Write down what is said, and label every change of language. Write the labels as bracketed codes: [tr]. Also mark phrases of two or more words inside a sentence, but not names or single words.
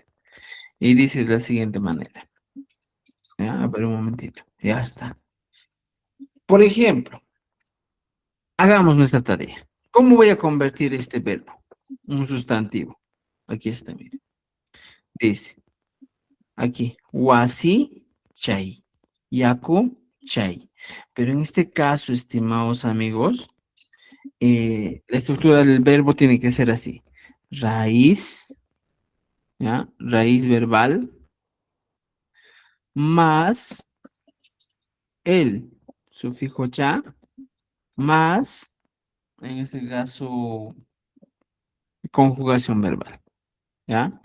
[es] Y dice de la siguiente manera. ¿Ya? A ver un momentito. Ya está. Por ejemplo, hagamos nuestra tarea. ¿Cómo voy a convertir este verbo? Un sustantivo. Aquí está, mire. Dice, aquí, [qu] wasi chai, yaku chai. [es] Pero en este caso, estimados amigos, la estructura del verbo tiene que ser así. Raíz, ¿ya? Raíz verbal, más el sufijo cha, más, en este caso, conjugación verbal, ¿ya?